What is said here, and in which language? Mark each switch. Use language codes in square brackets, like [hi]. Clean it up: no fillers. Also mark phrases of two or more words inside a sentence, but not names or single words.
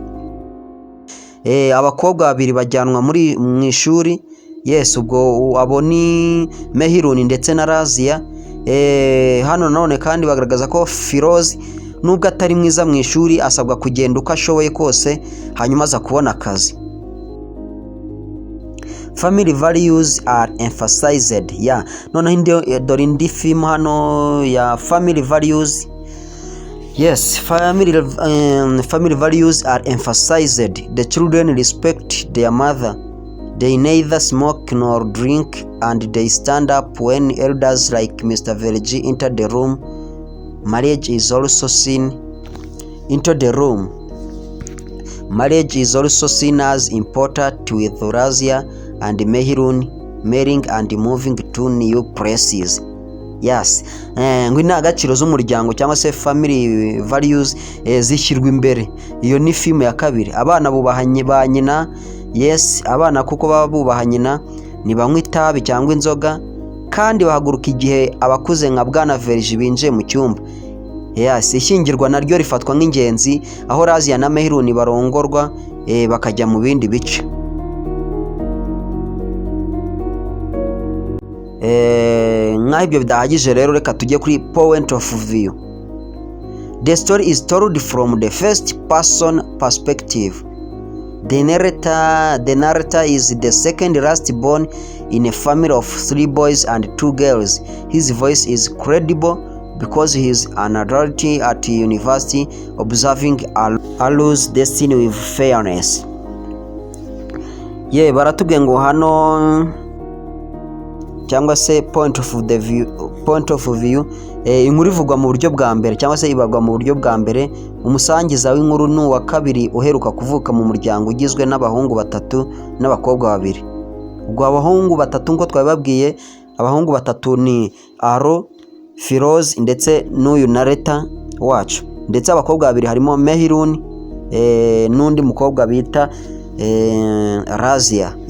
[rw] Abakobwa babiri bajyanwa mu ishuri. Ubwo abo ni Mehirun ndetse na Razia. Hano none kandi bagaragaza ko Firoz nubwo atari mwiza mu ishuri asabwa kugenda uko ashoboye kose hanyuma aza kubona akazi. [en] Family values are emphasized. [rw] Noneho dore indi film hano ya [en] family values. Family values are emphasized. The children respect their mother. They neither smoke nor drink, and they stand up when elders like Mr. Verji enter the room. Marriage is also seen as important, with Razia and Mehirun marrying and moving to new places. [rw] Ngo indangagaciro z'umuryango cyangwa se [en] family values [rw] zishyirwa imbere. Iyo ni film ya kabiri. Abana bubahanye ba nyina. Abana kuko baba bubaha nyina, ntibanywa itabi cyangwa inzoga, kandi bahaguruka igihe abakuze nka Bwana Verji binjiye mu cyumba. Ishyingirwa naryo rifatwa nk'ingenzi, aho Razia na Mehirun barongorwa bakajya mu bindi bice. Nk'aho ibyo bidahagije rero, reka tujye kuri [en] point of view. The story is told from the first person perspective. The narrator is the second last born in a family of 3 boys and 2 girls. His voice is credible because he is an adult at university, observing Aru's destiny with fairness. [rw] Baratubwiye ngo hano cyangwa se [en] point of view, [rw] inkuru ivugwa mu buryo bwa mbere cyangwa se ibagwa mu buryo bwa mbere. Umusangiza w'inkuru ni uwa kabiri uheruka kuvuka mu muryango ugizwe n'abahungu 3 n'abakobwa 2. Ubwo abahungu 3 ngo twababwiye, abahungu 3 ni Aru, Firoz ndetse n'uyu narrator wacu, ndetse abakobwa 2 harimo Mehirun n'undi mukobwa bita Razia.